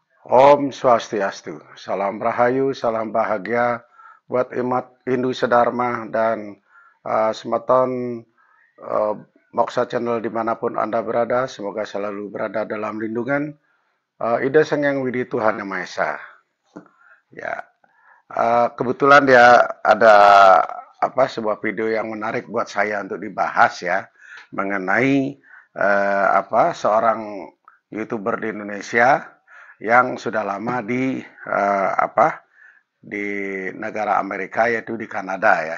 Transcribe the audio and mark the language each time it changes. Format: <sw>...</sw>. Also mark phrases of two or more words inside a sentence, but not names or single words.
<ban>Om Swastiastu,</ban> <id>salam rahayu, salam bahagia buat umat Hindu Sedharma dan semeton uh, Moksa Channel dimanapun Anda berada, semoga selalu berada dalam lindungan Ida Sang Yang Widi Tuhan Yang Maha Esa. Ya, kebetulan ya ada sebuah video yang menarik buat saya untuk dibahas ya mengenai seorang YouTuber di Indonesia yang sudah lama di negara Amerika yaitu di Kanada ya.</id>